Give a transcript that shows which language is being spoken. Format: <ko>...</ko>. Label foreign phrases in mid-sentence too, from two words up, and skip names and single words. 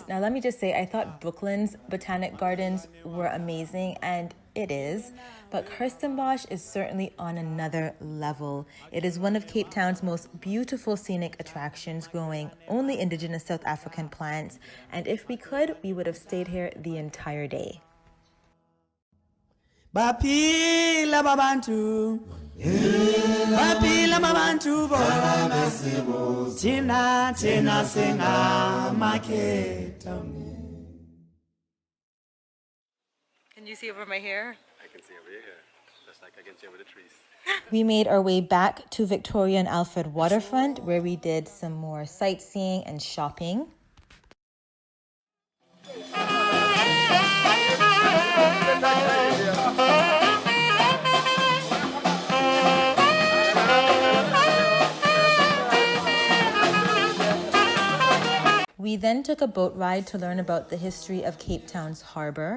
<en>Now, let me just say, I thought Brooklyn's Botanic Gardens were amazing, and it is, but Kirstenbosch is certainly on another level. It is one of Cape Town's most beautiful scenic attractions, growing only indigenous South African plants, and if we could, we would have stayed here the entire day.</en> <xh>Baphila babantu, baphila babantu bona, thina singamakhetha.</xh> <en>Can you see over my hair? I can see over your hair, just like I can see over the trees. We made our way back to Victoria and Alfred Waterfront, where we did some more sightseeing and shopping. We then took a boat ride to learn about the history of Cape Town's harbour.</en>